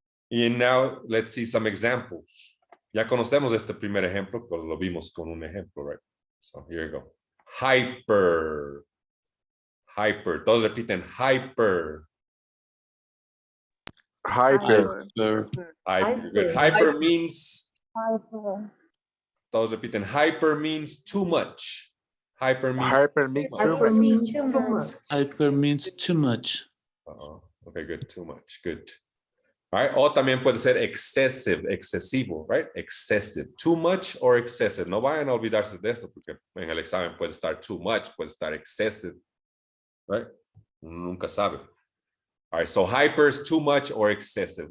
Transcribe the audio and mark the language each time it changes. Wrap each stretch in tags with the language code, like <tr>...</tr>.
<en>Y now let's see some examples.</en> <es>Ya conocemos este primer ejemplo, pero lo vimos con un ejemplo, right?</es> <en>So here you go. Hyper. Hyper.</en> <es>Todos repiten hyper.</es> <en>Hyper. Hyper. Good. Hyper means.</en> <es>Todos repiten</es> <en>hyper means too much. Hyper means. Hyper means too much. Hyper means too much. Okay, good. Too much. Good. All right.</en> <es>O también puede ser excessive, excesivo, right? Excessive. Too much or excessive. No vayan a olvidarse de eso porque en el examen puede estar</es> <en>too much,</en> <es>puede estar excessive, right? Nunca sabe. All right.</es> <en>So hyper is too much or excessive.</en>